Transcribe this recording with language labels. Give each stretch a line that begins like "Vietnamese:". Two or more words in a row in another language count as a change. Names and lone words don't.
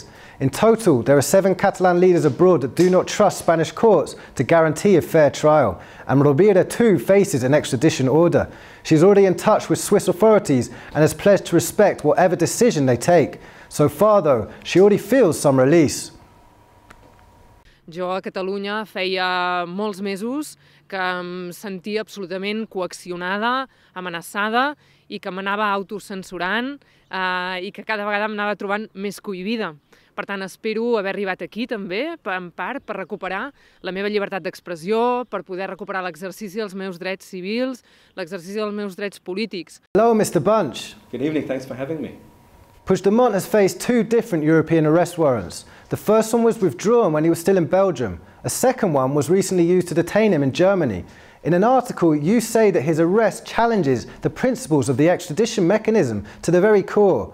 English: In total, there are 7 Catalan leaders abroad that do not trust Spanish courts to guarantee a fair trial, and Rovira too faces an extradition order. She is already in touch with Swiss authorities and has pledged to respect whatever decision they take. So far though, she already feels some release.
Catalan: Jo a Catalunya feia molts mesos que em sentia absolutament coaccionada, amenaçada i que m'anava autocensurant i que cada vegada m'anava trobant més cohibida. Per tant, espero haver arribat aquí també, en part, per recuperar la meva llibertat d'expressió, per poder recuperar l'exercici dels meus drets civils, l'exercici dels meus drets polítics.
English: Hello, Mr. Bunch. Good evening, thanks for having me. Puigdemont has faced 2 different European arrest warrants. The first one was withdrawn when he was still in Belgium. A second one was recently used to detain him in Germany. In an article, you say that his arrest challenges the principles of the extradition mechanism to the very core.